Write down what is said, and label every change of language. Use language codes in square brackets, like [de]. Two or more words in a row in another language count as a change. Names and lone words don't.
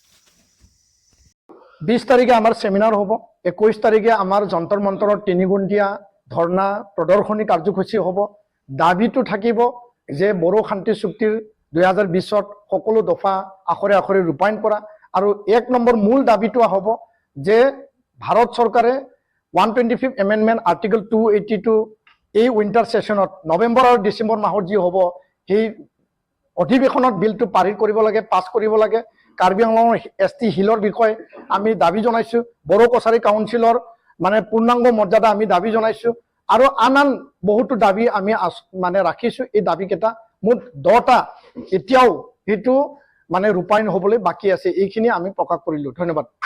[as] 20 তাৰিখে আমাৰ ছেমিনাৰ হ'ব 21 তাৰিখে আমাৰ যন্তৰ মন্তৰৰ 3 ঘণ্টীয়া ধৰ্ণা প্ৰদৰ্শনী কাৰ্যসূচী হ'ব দাবীটো থাকিব যে বড়ো শান্তি চুক্তিৰ 2020 সকলো দফা আখৰে আখৰে ৰূপায়ণ কৰা আৰু 1 নম্বৰ মূল দাবীটো হ'ব যে ভাৰত চৰকাৰে 125 [en] amendment article [as] 282 এই উইন্টার সেশনত নৱেম্বৰ আৰু ডিসেম্বৰ মাহত যি হ'ব সেই অধিবেশনত বিলটো পাৰিত কৰিব লাগে পাছ কৰিব লাগে কাৰ্বি আংলঙৰ এসটি হিলৰ বিষয়ে আমি দাবী জনাইছো বড়ো কছাৰী কাউন্সিলৰ মানে পূৰ্ণাংগ মৰ্যাদা আমি দাবী জনাইছো আৰু আন বহুতো দাবী আমি মানে ৰাখিছো এই দাবী কেইটা মুঠ 10টা এতিয়াও হেতু মানে ৰূপায়ণ হ'বলৈ বাকি আছে এইখিনি আমি প্ৰকাশ কৰিলো ধন্যবাদ